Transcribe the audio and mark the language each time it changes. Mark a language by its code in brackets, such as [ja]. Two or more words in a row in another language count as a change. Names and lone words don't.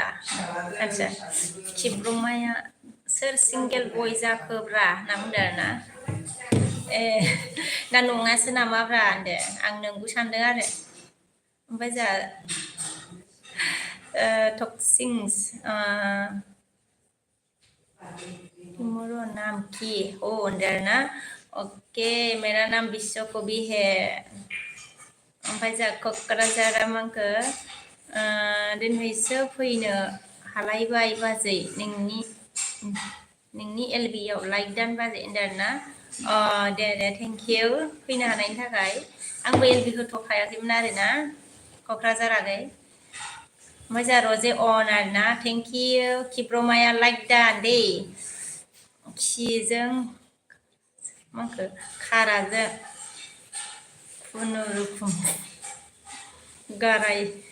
[brx] आदसा खिब्रमाया सोर सिंगेल बय जाखोब्रा होनना बुंदों आरोना ए ना नङासो नामाब्रा होनदो आं नोंगौ सानदों आरो ओमफ्राय जोंहा टक्सिंस [hi] तुम्हारा नाम की हो [brx] होनदों आरोना ओके [hi] मेरा नाम विश्व कवि है [brx] ओमफ्राय जोंहा क'क्राझारा मांखो दिनैसो फैनो हालायबाय बाजै नोंनि एलबियाव लाइक दान बाजै होनदों आरोना दे [en] thank you [brx] फैनो हानायनि थाखाय आंबो एलबि होथ'खायाखैमोन आरोना क'क्राझार आगै ओमफ्राय जोंहा रजे अन आरोना [en] thank you [brx] खिब्रमाया लाइक दान दे खिजों माखो खाराजों खुनुरुखुम गाराय